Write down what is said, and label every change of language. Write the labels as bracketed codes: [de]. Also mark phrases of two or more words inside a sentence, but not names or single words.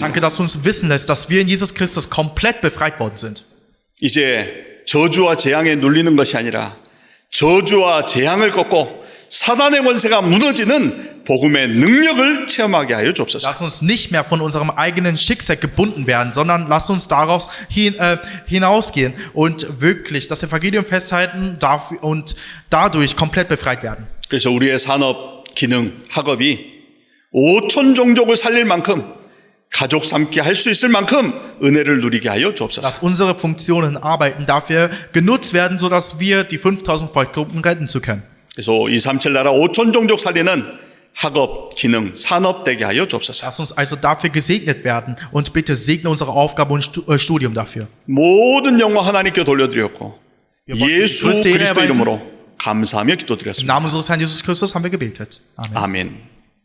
[de] Danke, dass du uns wissen lässt, dass wir in Jesus Christus komplett befreit worden sind. [ko] 이제 저주와 재앙에 눌리는 것이 아니라 저주와 재앙을 꺾고 사단의 권세가 무너지는 복음의 능력을 체험하게 하여 주옵소서. [de] Lass uns nicht mehr von unserem eigenen Schicksal gebunden werden, sondern lass uns daraus hinausgehen und wirklich das Evangelium festhalten und dadurch komplett befreit werden. [ko] 그래서 우리의 산업, 기능, 학업이 5천 종족을 살릴 만큼 가족 삼게 할 수 있을 만큼 은혜를 누리게 하여 주옵소서. [de] Dass unsere Funktionen arbeiten dafür genutzt werden, sodass wir die 5000 Volksgruppen retten zu können. [ko] 그래서 237 나라 5천 종족 살리는 학업, 기능, 산업 되게 하여 주옵소서. [de] Lass uns also dafür gesegnet werden und bitte segne unsere Aufgabe und Studium dafür. [ko] 모든 영광 하나님께 돌려드렸고 예수 [de] größte Ehre [ko] 그리스도 [de] erweisen. [ko] 이름으로 감사하며 [de] Im [ko] 기도드렸습니다. [de] Namen unseres Herrn Jesus Christus haben wir gebetet. Amen. [ko] 아멘.